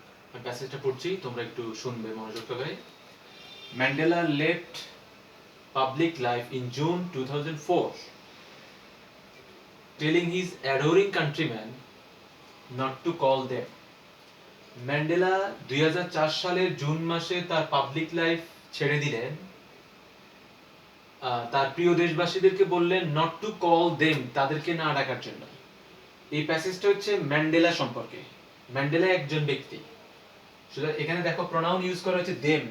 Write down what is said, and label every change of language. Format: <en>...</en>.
<bn>আমি প্যাসেজটা পড়ছি, তোমরা একটু শুনবে মনোযোগ সহকারে।</bn> <en>Mandela left public life in June 2004, telling his adoring countrymen not to call them.</en> <bn>Mandela 2004 সালের জুন মাসে তার পাবলিক লাইফ ছেড়ে দিলেন, তার প্রিয় দেশবাসীদেরকে বললেন</bn> <en>not to call them,</en> <bn>তাদেরকে না ডাকার জন্য। এই প্যাসেজটা হচ্ছে ম্যান্ডেলা সম্পর্কে। ম্যান্ডেলা একজন ব্যক্তি, সুতরাং এখানে দেখো প্রোনাউন ইউজ করা হচ্ছে দেম।</bn>